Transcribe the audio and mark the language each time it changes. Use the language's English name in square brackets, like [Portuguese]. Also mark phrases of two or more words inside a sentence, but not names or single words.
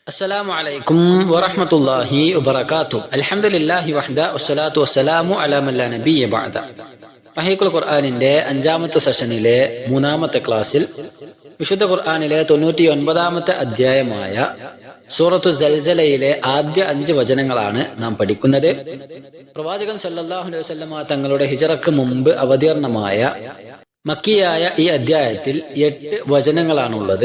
[Arabic] السلام عليكم ورحمة الله وبركاته الحمد لله وحده والصلاة والسلام على من لا نبي بعد [Malayalam] റഹീഖുൽ ഖുർആനിന്റെ 5ാമത്തെ സെഷനിലെ 3ാമത്തെ ക്ലാസ്സിൽ വിശുദ്ധ ഖുർആനിലെ 99ാമത്തെ അധ്യായമായ സൂറത്തു സൽസലയിലെ ആദ്യ 5 വചനങ്ങളാണ് നാം പഠിക്കുന്നത്. പ്രവാചകൻ [Arabic] صلى الله عليه وسلم [Malayalam] തങ്ങളുടെ ഹിജറക്ക് മുമ്പ് അവതീർണമായ മക്കിയായ ഈ അധ്യായത്തിൽ 8 വചനങ്ങളാണുള്ളത്.